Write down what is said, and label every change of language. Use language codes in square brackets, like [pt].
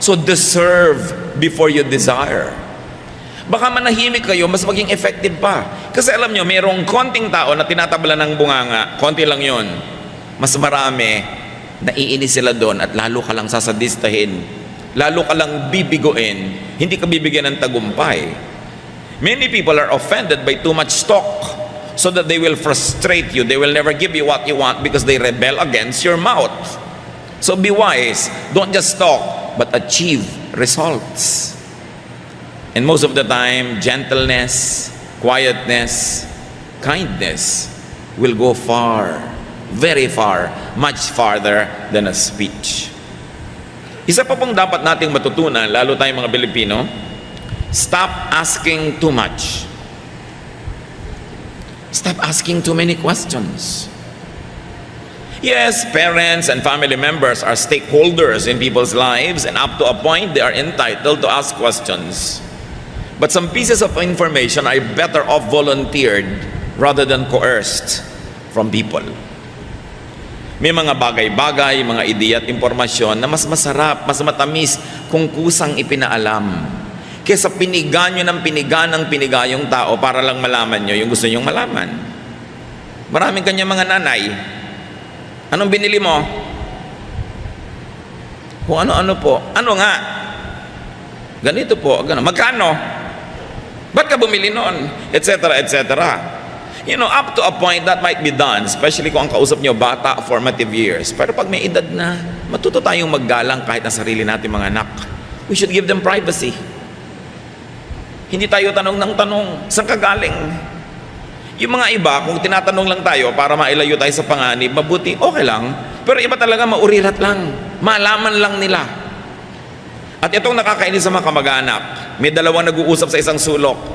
[en] So deserve before you desire. [tl] Baka manahimik kayo, mas maging effective pa. Kasi alam nyo, mayroong konting tao na tinatabla ng bunganga, konti lang yon. Mas marami, naiinis sila doon at lalo ka lang sasadistahin. Lalo ka lang bibiguin. Hindi ka bibigyan ng tagumpay. [en] Many people are offended by too much talk so that they will frustrate you. They will never give you what you want because they rebel against your mouth. So be wise. Don't just talk. but achieve results. And most of the time, gentleness, quietness, kindness will go far, very far, much farther than a speech. [tl] Isa pa pong dapat nating matutunan, lalo tayong mga Pilipino, [en] stop asking too much. Stop asking too many questions. Yes, parents and family members are stakeholders in people's lives, and up to a point, they are entitled to ask questions. But some pieces of information are better off volunteered rather than coerced from people. [tl] May mga bagay-bagay, mga ideya at impormasyon na mas masarap, mas matamis kung kusang ipinaalam. Kesa piniga nyo ng piniga yung tao para lang malaman nyo yung gusto nyong malaman. Maraming kanya mga nanay. Anong binili mo? Kung ano-ano po. Ano nga? Ganito po. Ganun. Magkano? Ba't ka bumili noon? Etc. etc. [en] You know, up to a point that might be done, especially [tl] kung ang kausap nyo bata, [en] formative years. [tl] Pero pag may edad na, matuto tayong maggalang kahit na sarili natin mga anak. [en] We should give them privacy. [tl] Hindi tayo tanong ng tanong, saan ka galing? Yung mga iba, kung tinatanong lang tayo para mailayo tayo sa panganib, mabuti, okay lang. Pero iba talaga maurirat lang. Malaman lang nila. At itong nakakainis sa mga kamag-anak, may dalawang nag-uusap sa isang sulok.